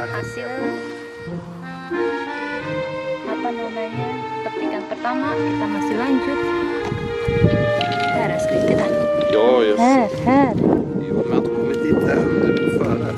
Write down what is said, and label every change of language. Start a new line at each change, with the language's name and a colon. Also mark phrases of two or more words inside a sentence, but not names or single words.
Indonesian: hasil apa namanya petikan pertama. Kita masih lanjut.
Swedish: Här ska vi titta. Ja, just Här. Jo, men jag har inte kommit dit än. Det är på förhand.